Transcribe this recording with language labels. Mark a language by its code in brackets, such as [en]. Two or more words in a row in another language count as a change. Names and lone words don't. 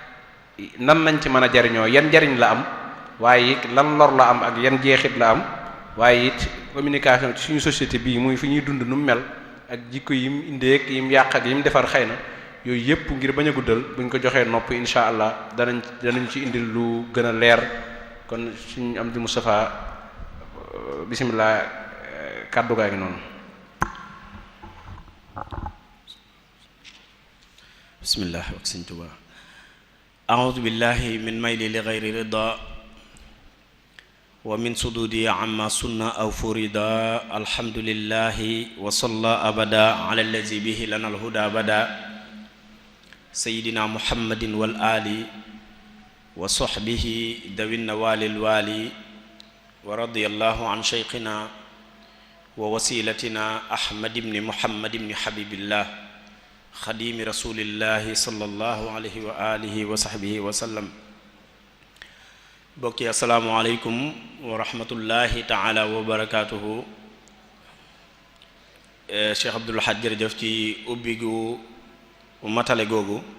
[wo] nan lañ ci mën a jariñoo yan njariñ la am waaye it lan lor la am ak yan jeexit la am waaye it communication ci suñu société bii muy fi ñuy dund nu mu mel ak jikko yim indeek yim yàq ak yim defar xëy na yooyu yépp ngir bañ a guddal buñ ko joxee nopp [ar] إن شاء الله [wo] danañ ci indil lu gën a leer kon suñu Amdi Moustapha bismillah kàddu gaa ngi noonu. [ar] bismillah ak Sëñ Tuubaa أعوذ بالله من ميلي لغير رضا ومن سجودي أما سنة أو فريضة الحمد لله وصلى أبدا على الذي به لنا الهدى بدا سيدنا محمد والآل والصحب ذوي النوال والولي ورضي الله عن شيخنا ووسيلتنا أحمد بن محمد بن حبيب الله خادم رسول الله صلى الله عليه وعلى آله وصحبه وسلم. bokki السلام عليكم ورحمة الله تعالى وبركاته. [wo] Cheikh Abdoul Ahad jërëjëf ci ubbi gu matale googu.